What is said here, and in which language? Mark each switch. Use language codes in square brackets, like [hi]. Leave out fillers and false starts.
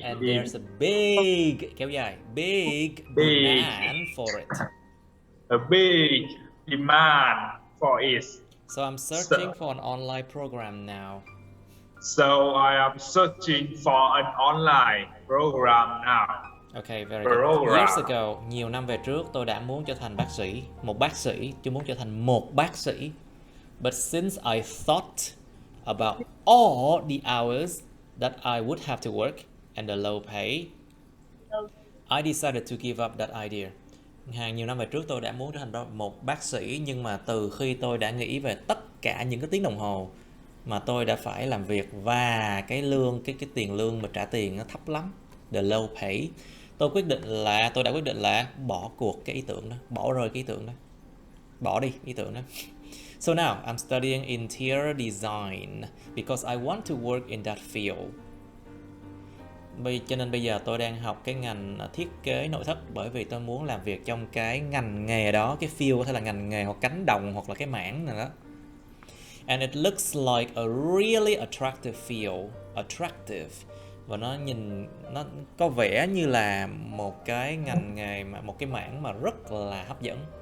[en] and there's a big [vi] kéo dài [en] big demand for it. A big demand for it. So I'm searching for an online program now. So I am searching for an online program now. Okay, very good. Years ago, [vi] nhiều năm về trước, tôi đã muốn trở thành bác sĩ, một bác sĩ, chứ muốn trở thành một bác sĩ. [en] But since I thought about all the hours that I would have to work and the low pay, I decided to give up that idea. [vi] Nhiều năm về trước tôi đã muốn trở thành một bác sĩ, nhưng mà từ khi tôi đã nghĩ về tất cả những cái tiếng đồng hồ mà tôi đã phải làm việc và cái lương, cái tiền lương mà trả tiền nó thấp lắm, [en] the low pay, [vi] tôi đã quyết định là bỏ cuộc cái ý tưởng đó, bỏ rơi cái ý tưởng đó, bỏ đi ý tưởng đó. [en] So now I'm studying interior design because I want to work in that field. [vi] Cho nên bây giờ tôi đang học cái ngành thiết kế nội thất bởi vì tôi muốn làm việc trong cái ngành nghề đó, cái field có thể là ngành nghề hoặc cánh đồng hoặc là cái mảng này đó. [en] And it looks like a really attractive field, attractive, [vi] và nó có vẻ như là một cái ngành nghề mà một cái mảng mà rất là hấp dẫn.